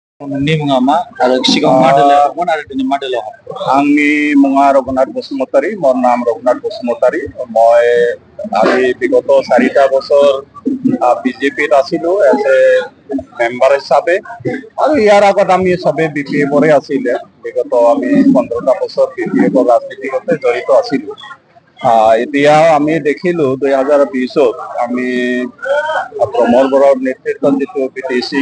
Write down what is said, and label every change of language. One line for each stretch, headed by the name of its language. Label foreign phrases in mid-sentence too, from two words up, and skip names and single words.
Bodo: नोंनि मुङा मा आरो सिगाङाव मा दोलोमोन आरो दिनै मा दोलोआव हाबखो? आंनि मुङा रघुनाथ बसुमतारी
Assamese: মোৰ নাম ৰঘুনাথ বসুমতাৰী মই আমি বিগত 4টা বছৰ বিজেপিত আছিলো
English: as a member
Assamese: হিচাপে আৰু ইয়াৰ আগত আমি সবে বিপিএফৰে আছিলে বিগত আমি 15টা বছৰ বিপিএফৰ ৰাজনীতিতে জড়িত আছিলো এতিয়া আমি দেখিলো 2020ত আমি প্ৰমোদ বড়োৰ নেতৃত্বত যিটো বিটিচি